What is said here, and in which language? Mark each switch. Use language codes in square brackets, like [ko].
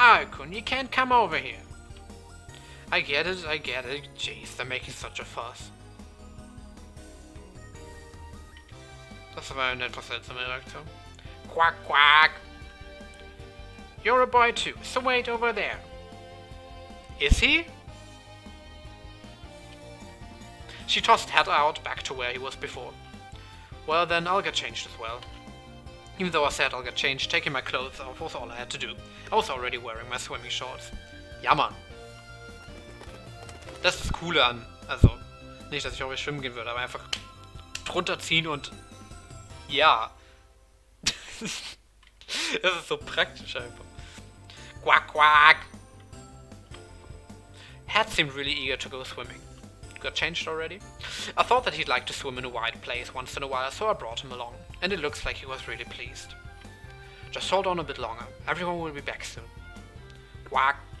[en] Kun, you can't come over here. I get it. Jeez, they're making such a fuss. [de] Das war eine etwas seltsame Reaktion. Quack, quack. [en] You're a boy too, so wait over there. Is he? She tossed Hat out back to where he was before. Well then, I'll get changed as well. Even though I said I'll get changed, taking my clothes off was all I had to do. I was already wearing my swimming shorts. [de] Ja, Mann. Das ist das Coole an, also, nicht, dass ich auch schwimmen gehen würde, aber einfach drunter ziehen und, ja. Das ist so praktisch einfach. Quack, quack. [en] Hat seemed really eager to go swimming. Got changed already? I thought that he'd like to swim in a wide place once in a while, so I brought him along, and it looks like he was really pleased. Just hold on a bit longer, everyone will be back soon. Quack.